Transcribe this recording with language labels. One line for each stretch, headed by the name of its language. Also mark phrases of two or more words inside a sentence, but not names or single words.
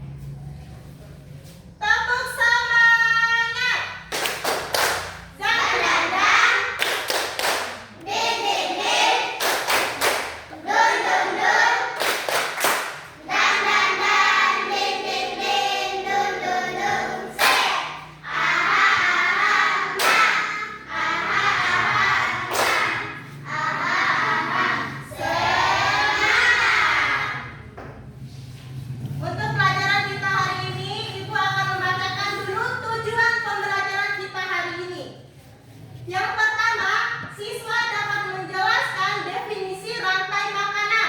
Indonesian: Tepuk semangat. Dan dan dan. Din din din. Dun dun dun. Dan dan dan. Din din din. Dun dun dun. Say. Aha aha na. Aha aha na. Aha aha. Semangat. Untuk pelajaran kita hari ini, Ibu akan membacakan dulu tujuan pembelajaran kita hari ini. Yang pertama, siswa dapat menjelaskan definisi rantai makanan.